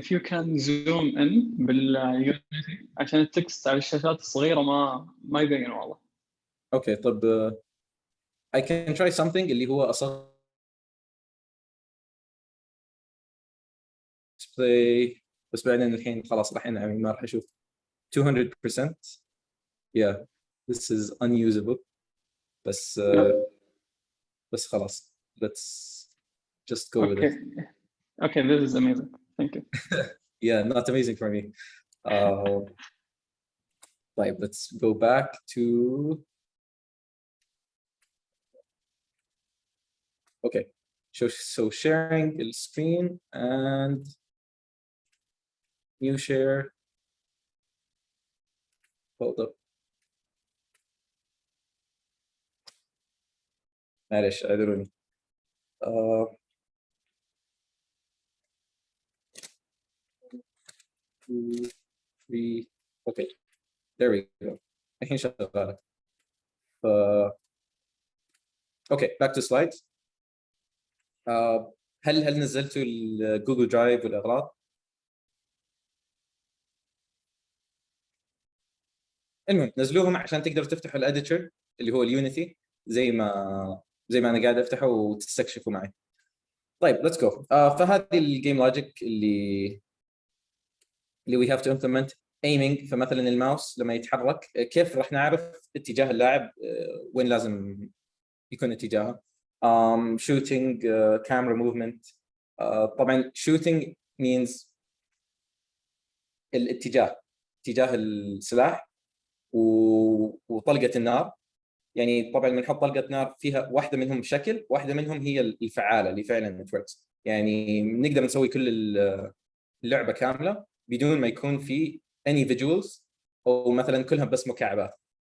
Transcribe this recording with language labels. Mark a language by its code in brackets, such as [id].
[en] if you can zoom in [ar] باليونيتي عشان التكست على الشاشات الصغيرة ما يبين واضح. اوكي طب [en] I can try something [ar] اللي هو اصغر display، بس بعدين الحين خلاص راح انعمي، ما راح اشوف 200%. [en] yeah this is unusable. [ar] بس بس خلاص [en] let's just go with it. Okay, this is amazing. Thank you. Yeah, not amazing for me. طيب let's go back to okay. So sharing the screen and new share. Hold up. [ar] معلش اعذروني. [en] 2 3 okay, there we go. [ar] الحين شغاله. [en] Okay back to slides. [ar] هل نزلتوا الجوجل درايف والاغراض؟ المهم نزلوهم عشان تقدروا تفتحوا الاديتور اللي هو اليونيتي زي ما انا قاعد افتحه وتستكشفوا معي. [en] طيب let's go. [ar] فهذه الجيم لوجيك اللي [en] we have to implement [ar] aiming. فمثلا الماوس لما يتحرك كيف راح نعرف اتجاه اللاعب وين لازم يكون اتجاهه. [en] shooting, camera movement. [ar] طبعا [en] shooting means [ar] اتجاه السلاح وطلقة النار. يعني طبعا بنحط طلقة نار فيها واحدة منهم شكل، واحدة منهم هي الفعالة اللي فعلا توركس. يعني نقدر نسوي كل اللعبة كاملة بدون ما يكون في [en] any visuals، [ar] أو مثلا كلها بس مكعبات.